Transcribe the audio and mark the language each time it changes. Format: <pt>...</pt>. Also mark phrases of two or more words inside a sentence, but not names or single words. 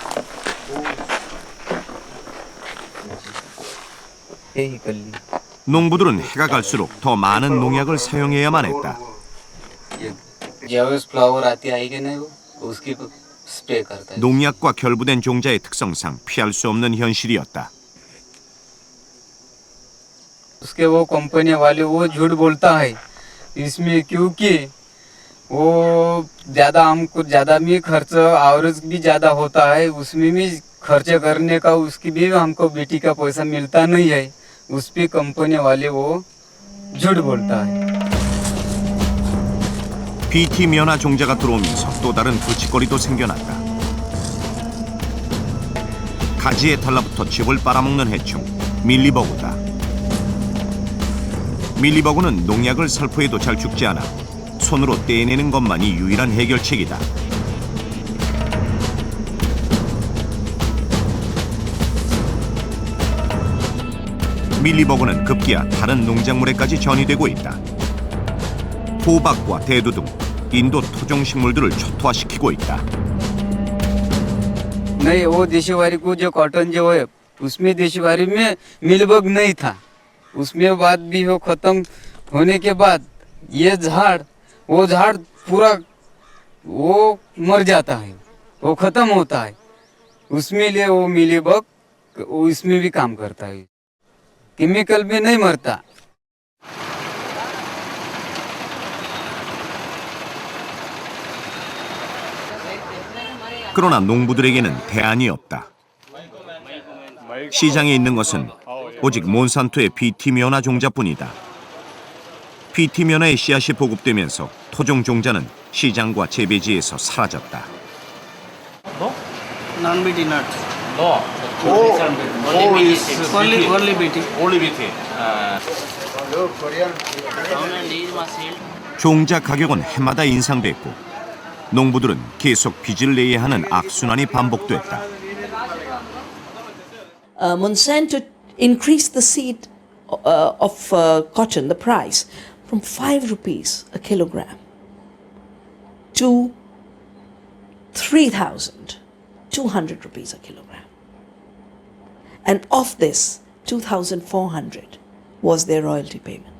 <ko>농부들은 해가 갈수록 더 많은 농약을 사용해야만 했다. 농약과 결부된 종자의 특성상 피할 수 없는 현실이었다.</ko> <hi>उसके वो कंपनी वाले वो झूठ बोलता है इसमें क्योंकि वो हमको ज़्यादा भी खर्च आवरेज भी ज़्यादा होता है उसमें भी खर्च करने का उसकी भी हमको बेटी का पैसा मिलता नहीं है उस पे कंपनी वाले वो झूठ बोलता है.</hi> <ko>BT 면화 종자가 들어오면서 또 다른 부치거리도 생겨났다. 가지에 달라붙어 즙을 빨아먹는 해충 밀리버그다. 밀리버그는 농약을 살포해도 잘 죽지 않아 손으로 떼내는 것만이 유일한 해결책이다. 밀리버그는 급기야 다른 농작물에까지 전이되고 있다. 호박과 대두 등 인도 토종식물들을 초토화시키고 있다.</ko> <hi>नहीं वो देशीवारी को जो कॉटन जो है उसमें देशीवारी में मिलबग नहीं था उसमें बाद भी वो खत्म होने के बाद ये वो झाड़ पूरा वो मर जाता है वो खत्म होता है उसमें लिए वो मिलीबग वो इसमें भी काम करता है केमिकल भी नहीं मरता.</hi> <ko>그러나 농부들에게는 대안이 없다. 시장에 있는 것은 오직 몬산토의 BT 면화 종자뿐이다. BT 면화의 씨앗이 보급되면서 토종 종자는 시장과 재배지에서 사라졌다.</ko> <en>Non-BT nuts. No. Only BT. Only BT.</en> <ko>종자 가격은 해마다 인상됐고 농부들은 계속 빚을 내야 하는 악순환이 반복됐다.</ko> <en>Monsanto increased the seed of cotton, the price, from 5 rupees a kilogram to 3,200 rupees a kilogram. And of this, 2,400 was their royalty payment.</en>